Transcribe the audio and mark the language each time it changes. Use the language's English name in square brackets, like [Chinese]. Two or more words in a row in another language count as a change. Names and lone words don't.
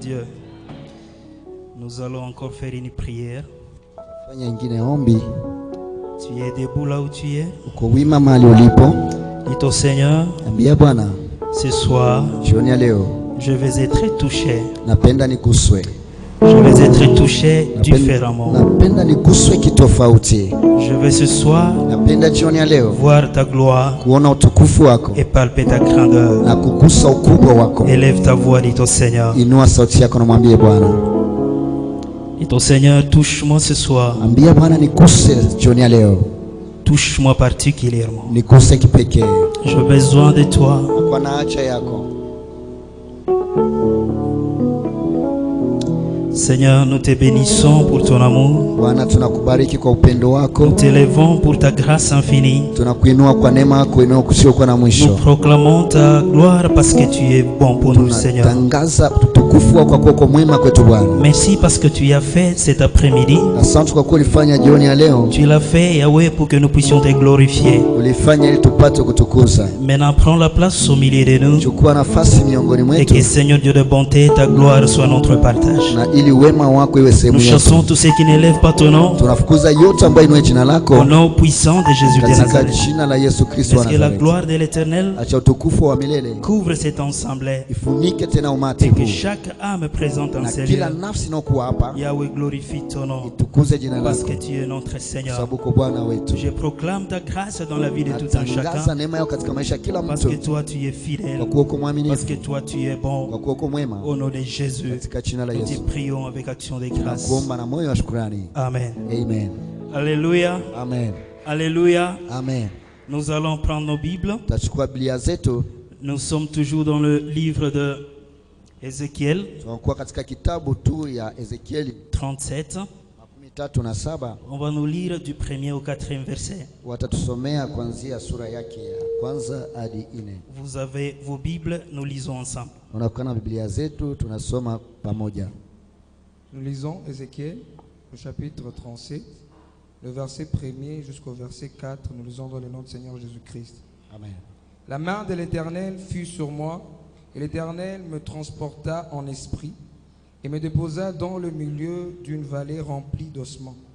[French] Dieu. Nous allons encore faire une prière. [Swahili] Fanya ingine ombi. [French] Tu es debout là où tu es. [Swahili] Uko wima mahali ulipo. [French] Dis au Seigneur, [Swahili] Ambia Bwana, [French] ce soir, [Swahili] jioni ya leo [French] je vais être touché. [Swahili] napenda niguswe. [French] Je vais être touché différemment. [Swahili] Napenda niguswe kitofauti. [French] Je vais ce soir [Swahili] Napenda jioni ya leo [French] voir ta gloire [Swahili] kuona utukufu wako [French] et palper ta grandeur. [Swahili] na kugusa ukubwa wako. [French] Élève ta voix, dis au Seigneur. [Swahili] Inua sauti yako na mwambie Bwana. [French] Dis au Seigneur, touche-moi ce soir. [Swahili] Ambia Bwana niguse jioni ya leo. [French] Touche-moi particulièrement. [Swahili] Niguse kipekee. [French] J'ai besoin de toi. [Swahili] Kwa na haja yako. [French] Seigneur, nous te bénissons pour ton amour. [Swahili] Bwana, tunakubariki kwa upendo wako. [French] Nous t'élevons pour ta grâce infinie. [Swahili] Tunakuinua kwa neema yako inayokusiokuwa na [French] Nous [Swahili] mwisho. [French] proclamons ta gloire parce que tu es bon pour nous, Seigneur. [Swahili] Tunatangaza utukufu wako kwa kuwa mwema kwetu Bwana. [French] Merci parce que tu as fait cet après-midi. [Swahili] Asante kwa kuwa ulifanya jioni ya leo. [French] Tu l'as fait, Yahweh, pour que nous puissions te glorifier. [Swahili] Ulifanya ili tupate kutukuza. [French] Maintenant, prends la place au milieu de nous. [Swahili] Chukua nafasi miongoni [French] Et [Swahili] mwetu. [French] que, Seigneur Dieu de bonté, ta gloire soit notre partage. [Swahili] Na ili wema wako iwe sehemu [French] Nous [Swahili] yetu. [French] chassons tous ceux qui n'élèvent pas ton nom. [Swahili] Tunafukuza yote ambayo inue jina [French] Au [Swahili] lako [French] nom puissant de Jésus de [Swahili] katika [French] Nazareth. [Swahili] jina la Yesu Kristo wa [French] Est-ce que la [Swahili] Nazareti. [French] gloire de l'Éternel [Swahili] Acha utukufu wa milele [French] couvre cet ensemble [Swahili] ifunike tena umati [French] et que [Swahili] huu. [French] chaque âme présente en [Swahili] Na [French] ce [Swahili] kila [French] lieu, [Swahili] nafsi inayokuwa hapa [French] Yahweh, glorifie ton nom [Swahili] itukuze jina [French] parce [Swahili] lako [French] que tu es notre Seigneur. [Swahili] sababu uko Bwana wetu. [French] Je proclame ta grâce dans la vie de tout un [Swahili] Natangaza [French] chacun [Swahili] neema yako katika maisha ya kila [French] parce que [Swahili] mtu [French] toi tu es [Swahili] kwa [French] fidèle, [Swahili] kuwa uko [French] parce [Swahili] mwaminifu, [French] que toi tu es [Swahili] kwa [French] bon. [Swahili] kuwa uko mwema. [French] Au nom de Jésus, [Swahili] Katika jina la [French] nous te [Swahili] Yesu [French] prions avec action de grâce. [Swahili] nakuomba na moyo wa shukrani. [French] Amen. [Swahili] Amen. [French] Alléluia. [Swahili] Amen. [French] Alléluia. [Swahili] Amen. [French] Nous allons prendre nos Bibles. [Swahili] Tutachukua Biblia zetu. [French] Nous sommes toujours dans le livre de Ézéchiel [Swahili] Tunakuwa katika kitabu tu ya Ezekieli [French] 37. [Swahili] 37. [French] On va nous lire du 1er au 4e verset. [Swahili] Watatusomea kuanzia sura yake ya kwanza hadi 4. [French] Vous avez vos Bibles, nous lisons ensemble. [Swahili] Unakuwa na Biblia zetu, tunasoma pamoja. [French] Nous lisons Ézéchiel, le chapitre 37, le verset 1er jusqu'au verset 4. Nous lisons dans le nom du Seigneur Jésus-Christ. Amen. La main de l'Éternel fut sur moi, et l'Éternel me transporta en esprit et me déposa dans le milieu d'une vallée remplie d'ossements.